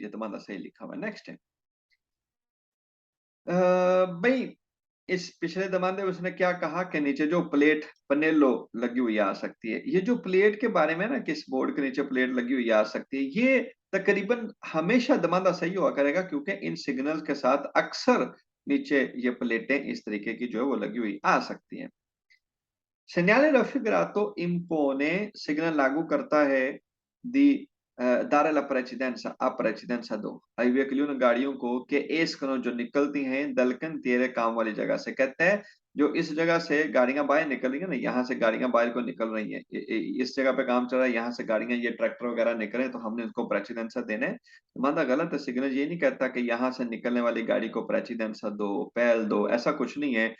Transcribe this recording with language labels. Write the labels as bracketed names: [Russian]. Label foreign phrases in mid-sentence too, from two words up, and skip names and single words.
[Hindi] ये तुम्हारा सही लिखा हुआ है। नेक्स्ट है भाई, इस पिछले दमाने में उसने क्या कहा कि नीचे जो प्लेट पनेलो लगी हुई आ सकती है। ये जो प्लेट के बारे में ना, किस बोर्ड के नीचे प्लेट लगी हुई आ सकती है, ये तकरीबन हमेशा दमादा सही हुआ करेगा क्योंकि इन सिग्नल्स के साथ अक्सर नीचे ये प्लेटें इस तरीके की जो है वो लगी हुई आ सकती हैं। [Italian] Segnale raffigurato impone, [Hindi] सिग्नल लागू करता है [Italian] di dare la precedenza a precedenza [Hindi] दो, हाईवे गाड़ियों को कि escono जो निकलती हैं दलकन तेरे काम वाली जगह से, कहते हैं जो इस जगह से गाड़ियां बाहर निकल रही है ना, यहाँ से गाड़ियां बाहर को निकल रही हैं, इस जगह पे काम चल रहा है, यहाँ से गाड़ियां ये ट्रैक्टर वगैरह निकल रहे हैं तो हमने उनको प्रेसिडेंसा देना है। माना गलत है, सिग्नल ये नहीं कहता कि यहाँ से निकलने वाली गाड़ी को प्रेसिडेंसा दो, पहल दो, ऐसा कुछ नहीं है।